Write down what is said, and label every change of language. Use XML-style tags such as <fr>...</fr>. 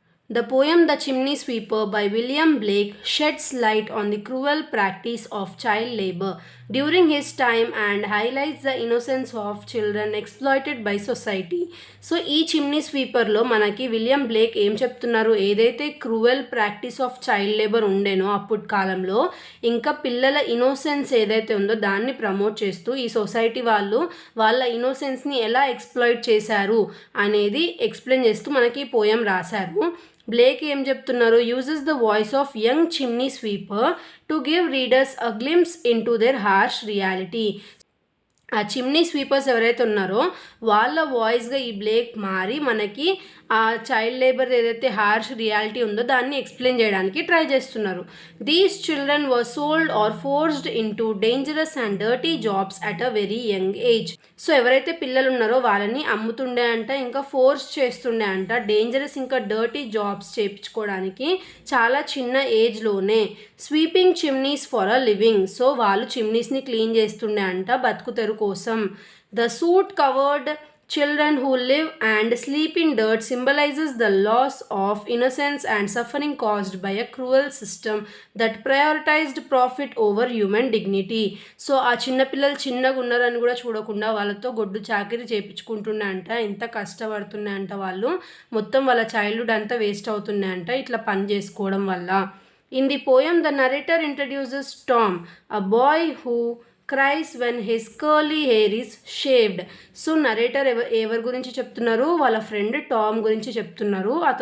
<en>The poem The Chimney Sweeper by William Blake sheds light on the cruel practice of child labor during his time and highlights the innocence of children exploited by society.</en> <te>So ఈ chimney స్వీపర్లో మనకి William Blake ఏం చెప్తున్నారు, ఏదైతే cruel practice of child labour ఉండేనో అప్పుడు కాలంలో, ఇంకా పిల్లల innocence ఏదైతే ఉందో దాన్ని ప్రమోట్ చేస్తూ ఈ సొసైటీ వాళ్ళు వాళ్ళ ఇన్నోసెన్స్ని ఎలా ఎక్స్ప్లాయిట్ చేశారు అనేది ఎక్స్ప్లెయిన్ చేస్తూ మనకి పోయం రాశారు. బ్లేక్ ఏం చెప్తున్నారు,</te> <en>Uses the voice of young chimney sweeper to give readers a glimpse into their harsh reality.</en> <te>ఆ చిమ్నీ స్వీపర్స్ ఎవరైతే ఉన్నారో వాళ్ళ వాయిస్గా ఈ బ్లేక్ మారి మనకి ఆ చైల్డ్ లేబర్ ఏదైతే హార్ష్ రియాలిటీ ఉందో దాన్ని ఎక్స్ప్లెయిన్ చేయడానికి ట్రై చేస్తున్నారు.</te> <en>These children were sold or forced into dangerous and dirty jobs at a very young age.</en> <te>So ఎవరైతే పిల్లలు ఉన్నారో వాళ్ళని అమ్ముతుండే అంట, ఇంకా ఫోర్స్ చేస్తుండే అంట డేంజరస్ ఇంకా డర్టీ జాబ్స్ చేయించుకోవడానికి చాలా చిన్న ఏజ్లోనే.</te> <en>Sweeping chimneys for a living.</en> <te>So వాళ్ళు చిమ్నీస్ని క్లీన్ చేస్తుండే అంట బతుకుతెరు కోసం.</te> <en>The soot covered children who live and sleep in dirt symbolizes the loss of innocence and suffering caused by a cruel system that prioritized profit over human dignity.</en> <te>So ఆ చిన్నపిల్లలు చిన్నగా ఉన్నారని కూడా చూడకుండా వాళ్ళతో గొడ్డు చాకిరి చేయించుకుంటున్నా అంట, ఎంత కష్టపడుతున్నా అంట వాళ్ళు, మొత్తం వాళ్ళ చైల్డ్హుడ్ అంతా వేస్ట్ అవుతున్నాయి అంట ఇట్లా పని చేసుకోవడం వల్ల.</te> <en>In the poem, the narrator introduces Tom, a boy who cries when his curly hair is shaved.</en> <te>So narrator ఎవరి గురించి చెప్తున్నారు, వాళ్ళ ఫ్రెండ్ టామ్ గురించి చెప్తున్నారు.</te>